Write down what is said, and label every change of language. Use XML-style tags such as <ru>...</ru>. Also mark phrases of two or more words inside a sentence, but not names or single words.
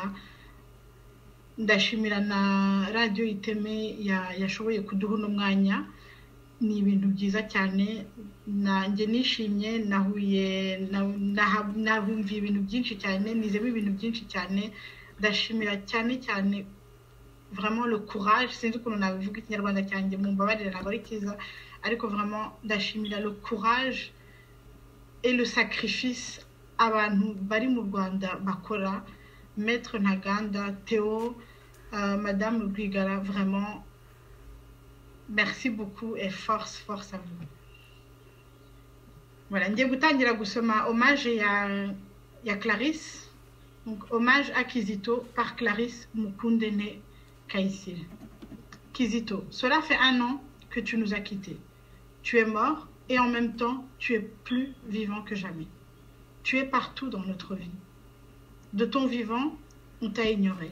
<rw>Ndashimira na radio Iteme yashoboye kuduha no mwanya. Ni ibintu byiza cyane, nanjye nishimye, nahuye nahumviye ibintu byinshi cyane, nizemo ibintu byinshi cyane. Ndashimira cyane cyane</rw> <fr>vraiment le courage,</fr> <rw>sinzi ukuntu nabivuga ikinyarwanda cyanjye, mumbabarire ntabwo ari cyiza, ariko vraiment ndashimira</rw> <fr>le courage et le sacrifice</fr> <rw>abantu bari mu Rwanda bakora. Maître Ntaganda, Théo, Madame Rwigara,</rw> <fr>vraiment merci beaucoup et force à vous. Voilà,</fr> <rw>ngiye gutangira gusoma hommage ya Clarisse.</rw> <fr>Donc hommage à Kizito par Clarisse Mukundene Kayisire. Kizito, cela fait 1 an que tu nous as quittés. Tu es mort et en même temps, tu es plus vivant que jamais. Tu es partout dans notre vie. De ton vivant, on t'a ignoré.</fr>